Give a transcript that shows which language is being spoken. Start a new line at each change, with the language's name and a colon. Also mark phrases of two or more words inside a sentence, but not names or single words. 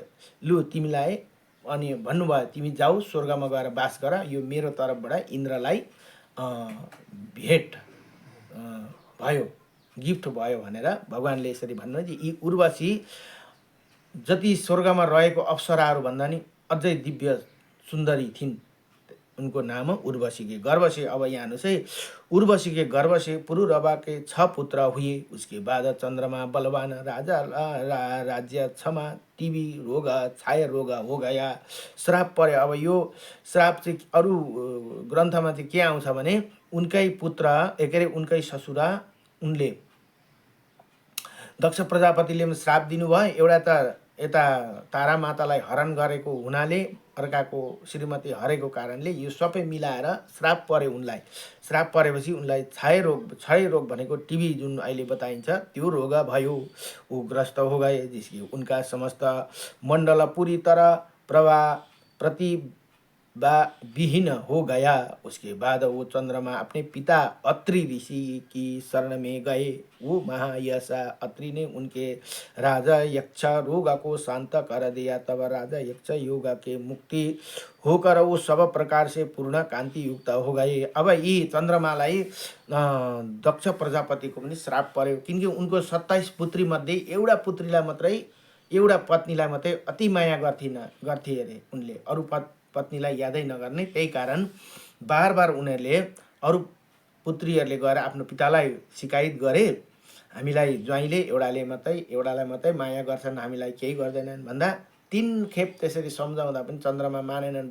Nepali: लु तिमीलाई, अनि भन्नुभयो तिमी जाऊ स्वर्गमा गएर बास गर, यो मेरो तर्फबाट इन्द्रलाई भेट भयो, गिफ्ट भयो भनेर भगवान्ले यसरी भन्नुहुन्छ। यी उर्वशी जति स्वर्गमा रहेको अप्सराहरू भन्दा नि अझै दिव्य सुन्दरी थिइन्। उनको नाम
Hindi: उर्वशी के गर्भ से।
Nepali: अब यहाँ हेर्नुहोस् है,
Hindi: उर्वशी के गर्भ से पुरुरवा के 6 पुत्र हुए। उसके बाद चंद्रमा बलवान राजा राज्य क्षमा टीबी रोग छाया रोग हो गया।
Nepali: श्राप पर्यो। अब यो श्राप चाहिँ अरू ग्रन्थमा चाहिँ के आउँछ भने उनकै पुत्र के अरे उनकै ससुरा उनले दक्ष प्रजापतिले श्राप दिनुभयो। एउटा त यता तारा मातालाई हरण गरेको हुनाले अर्काको श्रीमती हरेको कारणले यो सबै मिलाएर श्राप पर्यो उनलाई। श्राप परेपछि उनलाई क्षय रोग भनेको टीबी जुन अहिले बताइन्छ त्यो रोग भयो।
Hindi: ऊ ग्रस्त हो गए, जिसकी उनका समस्त मण्डल पूरी तरह विहीन हो गया। उसके बाद वो चंद्रमा अपने पिता अत्रि ऋषि की शरण में गए। वो महायशा अत्रि ने उनके राजा यक्ष रोग को शांत कर दिया। तब राजा यक्ष योग के मुक्ति होकर वो सब प्रकार से पूर्ण कांति युक्त हो गए।
Nepali: अब यी चन्द्रमालाई दक्ष प्रजापतिको पनि श्राप पर्यो, किनकि उनको 27 पुत्री मध्ये एउटा पुत्रीलाई मात्रै, एउटा पत्नीलाई मात्रै अति माया गर्थे अरे उनले, अरू पत्नीलाई यादै नगर्ने। त्यही कारण बार बार उनीहरूले अरू पुत्रीहरूले गएर आफ्नो पितालाई शिकायत गरे, हामीलाई ज्वाइँले एउटालाई मात्रै माया गर्छन्, हामीलाई केही गर्दैनन् भन्दा 3 खेप त्यसरी सम्झाउँदा पनि चन्द्रमा मानेनन्।